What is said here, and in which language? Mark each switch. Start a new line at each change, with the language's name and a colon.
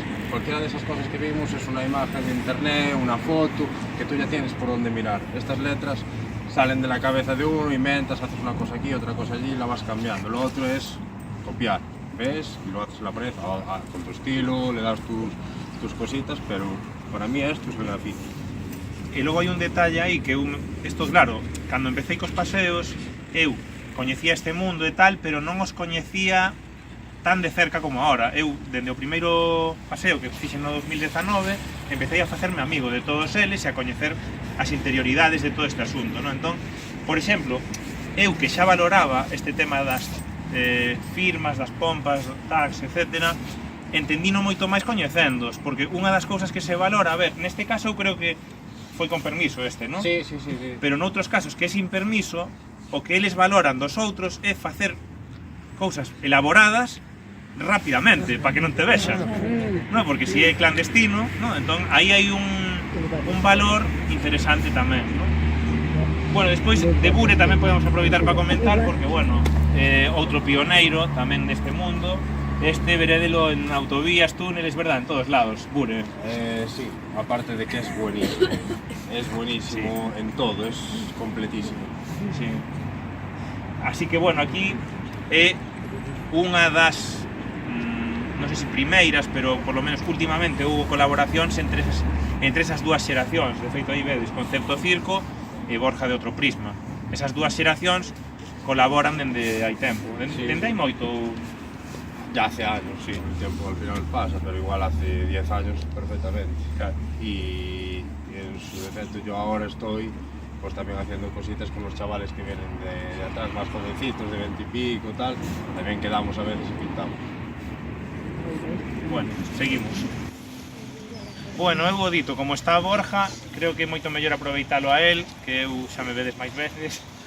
Spanish: Cualquiera de esas cosas que vimos es una imagen de internet, una foto, que tú ya tienes por dónde mirar. Estas letras salen de la cabeza de uno, inventas, haces una cosa aquí, otra cosa allí y la vas cambiando. Lo otro es copiar, ves y lo haces en la pared con tu estilo, le das tus cositas, pero para mí esto es el graffiti.
Galician: E logo hai un detalle aí que isto claro, cando empecé cos paseos, eu coñecía este mundo e tal, pero non os coñecía tan de cerca como ahora. Eu, dende o primeiro paseo que fixen no 2019, empecé a facerme amigo de todos eles e a coñecer as interioridades de todo este asunto, non? Entón, por exemplo, eu que xa valoraba este tema das firmas, das pompas, tags, etc., entendino moito máis coñecendos, porque unha das cousas que se valora, a ver, neste caso eu creo que foi con permiso este, non? Sí. Pero noutros casos que é sin permiso, o que eles valoran dos outros é facer cousas elaboradas rapidamente, para que non te vexan, non? Porque se é clandestino, non? Entón, aí hai un valor interesante tamén, non? Bueno, despois de Bure tamén podemos aproveitar para comentar, porque, bueno, outro pioneiro tamén neste mundo. Este verédelo en autovías, túneles, verdad, en todos lados, Bure.
Spanish: Sí, aparte de que es buenísimo. Es buenísimo en todo, es completísimo. Sí.
Galician: Así que, bueno, aquí é unha das, non sei se primeiras, pero
Spanish: por lo menos últimamente
Galician: houve colaboracións entre esas dúas xeracións. De feito, aí vedes, Concepto Circo e Borja de Outro Prisma. Esas dúas xeracións colaboran dende hai tempo. Dende hai moito.
Spanish: Ya hace años, sí, el tiempo al final pasa, pero igual hace 10 años perfectamente. Claro. Y en su defecto yo ahora estoy pues también haciendo cositas con los chavales que vienen de atrás, más jovencitos, de 20 y pico, tal. También quedamos a veces y pintamos. Bueno, seguimos.
Galician: Bueno, eu vou dito, como está Borja, creo que é moito mellor aproveitalo a él, que eu xa me vedes máis veces.